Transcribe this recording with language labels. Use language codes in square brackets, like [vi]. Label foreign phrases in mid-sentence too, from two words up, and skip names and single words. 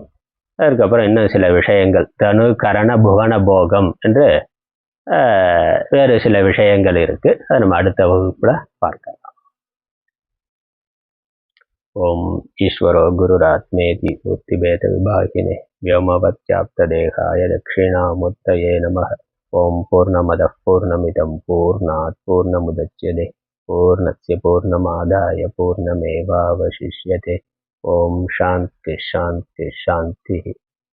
[ta] அதுக்கப்புறம் இன்னும் சில விஷயங்கள், தனு கரண புவன போகம் என்று வேறு சில விஷயங்கள் இருக்கு. அதை நம்ம அடுத்த வகுப்புல பார்க்கலாம். [sa] ओं ईश्वरो गुरुरात्मेति मूर्तिभेद विभागिने व्योमवत्याप्त देहाय दक्षिणामूर्तये नमः। ओम पूर्णमदः पूर्णमिदं पूर्णात् पूर्णमुदच्यते पूर्णस्य पूर्णमादाय पूर्णमेवावशिष्यते। ओम शांति शांति शांति।